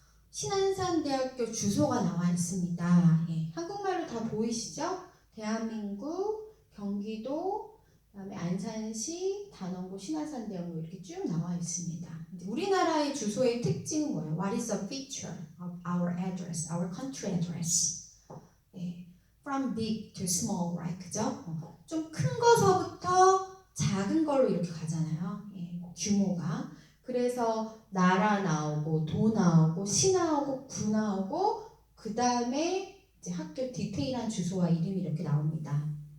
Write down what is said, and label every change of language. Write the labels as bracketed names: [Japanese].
[Korean] 신안산대학교 주소가 나와 있습니다. 예, 한국말로 다 보이시죠? 대한민국, 경기도, 그다음에 안산시, 단원고, 신안산대학교 이렇게 쭉 나와 있습니다. 우리나라의 주소의 특징은 뭐예요? [English] What is the feature of our address, our country address? 예, from big to small, right? [Korean] 그죠? 좀 큰 거서부터 작은 걸로 이렇게 가잖아요. 예, 규모가. 그래서 나라 나오고 도 나오고 시 나오고 구 나오고 그 다음에 이제 학교 디테일한 주소와 이름이 이렇게 나옵니다.